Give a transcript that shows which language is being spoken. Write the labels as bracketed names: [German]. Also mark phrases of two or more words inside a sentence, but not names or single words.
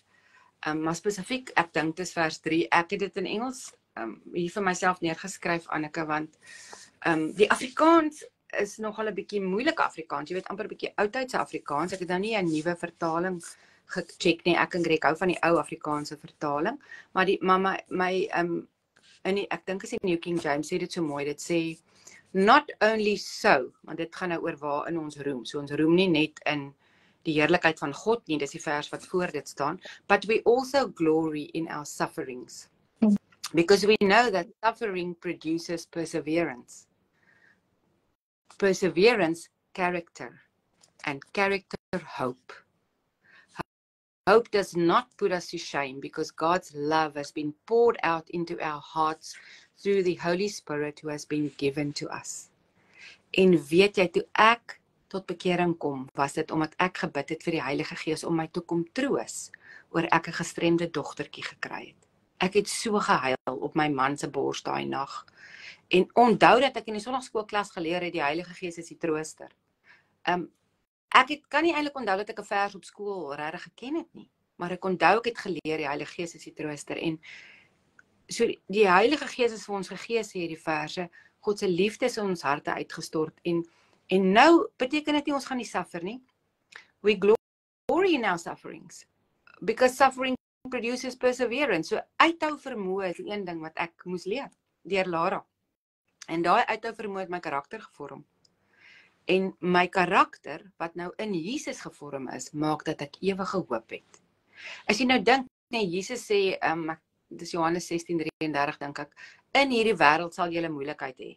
[Afrikaans] Maar spesifiek, ek dink dis vers 3. Ek het dit in Engels hier vir myself neergeskryf, Anneke, want die Afrikaans is nogal 'n bietjie moeilike Afrikaans. Jy weet, amper 'n bietjie oudtydse Afrikaans. Ek het nou nie 'n nuwe vertaling gecheck nie. Ek en Greg hou van die ou Afrikaanse vertaling, maar ek dink is die [English] New King James [Afrikaans] sê dit so mooi. Dit sê [English] not only so, [Afrikaans] want dit gaan nou oor waar in ons roem. So ons roem nie net in die heerlikheid van God nie, dis die vers wat voor dit staan, [English] but we also glory in our sufferings. Because we know that suffering produces perseverance. Perseverance, character, and character, hope. Hope does not put us to shame because God's love has been poured out into our hearts through the Holy Spirit who has been given to us. [Afrikaans] En weet jy, toe ek tot bekering kom, was dit omdat ek gebid het vir die Heilige Gees om my te kom troos oor ek 'n gestremde dogtertjie gekry het. Ek het so gehuil op my man se bors daai nag. En onthou dat ek in die sonnaarskoolklas geleer het, die Heilige Gees is die trooster. Ek kan nie eintlik onthou dat ek 'n vers op skool regtig geken het nie, maar ek onthou ek het geleer die Heilige Gees is die trooster en so die Heilige Gees is vir ons gegee sê hierdie verse, God se liefde is in ons harte uitgestort en nou beteken dit nie ons gaan nie suffer nie. [English] We glory in our sufferings because suffering produces perseverance. [Afrikaans] So uithou vermoë is die een ding wat ek moes leer deur Lara. En daai uithou vermoë het my karakter gevorm. En my karakter wat nou in Jesus gevorm is, maak dat ek ewige hoop het. As jy nou dink, nee, Jesus sê, dis Johannes 16:33 dink ek, in hierdie wêreld sal julle moeilikheid hê.